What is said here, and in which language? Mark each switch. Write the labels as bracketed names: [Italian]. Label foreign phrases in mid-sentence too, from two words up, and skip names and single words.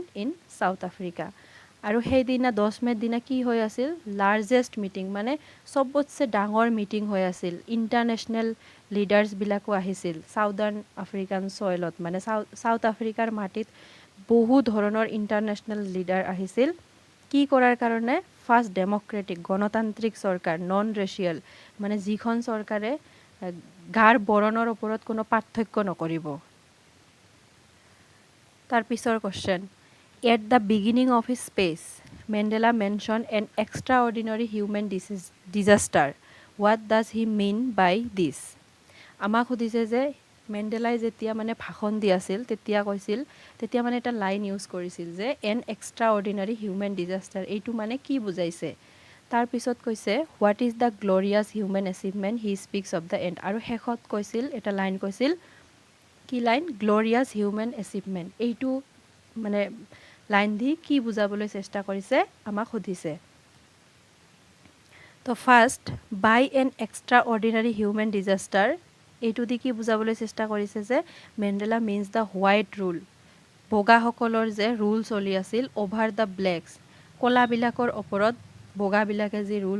[English] in South Africa [Assamese] আৰু সেইদিনা 10 মেৰ দিনা কি হৈ আছিল [English] largest meeting [Assamese] মানে চবতছে ডাঙৰ মিটিং হৈ আছিল [English] international leaders [Assamese] আহিছিল [English] Southern African soil [Assamese] মানে সাউথ আফ্ৰিকাৰ মাটিত বহু ধৰণৰ [English] international leader [Assamese] আহিছিল কি কৰাৰ কাৰণে [English] first democratic [Assamese] গণতান্ত্ৰিক চৰকাৰ [English] non racial [Assamese] মানে যিখন চৰকাৰে গাৰ বৰণৰ ওপৰত কোনো পাৰ্থক্য নকৰিব তাৰ পিছৰ [English] question at the beginning of his speech Mandela mention an extraordinary human disaster what does he mean by this [Assamese] আমাক সুধিছে যে মেণ্ডেলাই যেতিয়া মানে ভাষণ দি আছিল তেতিয়া মানে এটা [English] line use [Assamese] কৰিছিল যে [English] an extraordinary human disaster [Assamese] এইটো মানে কি বুজাইছে তাৰপিছত কৈছে [English] what is the glorious human achievement he speaks of the end [Assamese] আৰু শেষত কৈছিল এটা লাইন কৈছিল কি লাইন [English] glorious human achievement [Assamese] এইটো মানে লাইন দি কি বুজাবলৈ চেষ্টা কৰিছে আমাক সুধিছে তো ফাৰ্ষ্ট [English] by an extraordinary human disaster [Assamese] এইটো দি কি বুজাবলৈ চেষ্টা কৰিছে যে [English] Mandela means the white rule [Assamese] বগাসকলৰ যে ৰুল চলি আছিল [English] over the blacks [Assamese] ক'লাবিলাকৰ ওপৰত বগাবিলাকে যি ৰুল